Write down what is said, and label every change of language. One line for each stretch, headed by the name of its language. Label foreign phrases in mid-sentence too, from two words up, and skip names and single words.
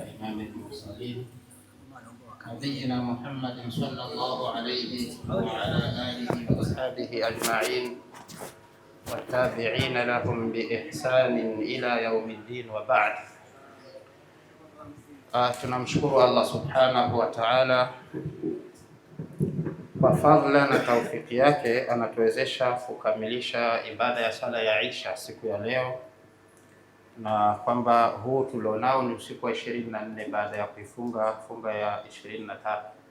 Arabic: إمام المرسلين نبينا محمد صلى الله عليه وعلى آله وصحبه أجمعين والتابعين لهم بإحسان إلى يوم الدين وبعد.
Swahili: Tunamshukuru Allah
Arabic: سبحانه وتعالى
Swahili: kwa fadhila na taufiki yake, anatuwezesha kukamilisha ibada ya sala ya Isha siku ya leo, na kwamba huu tulionao ni usiku wa 24 baada ya kuifunga funga ya 23.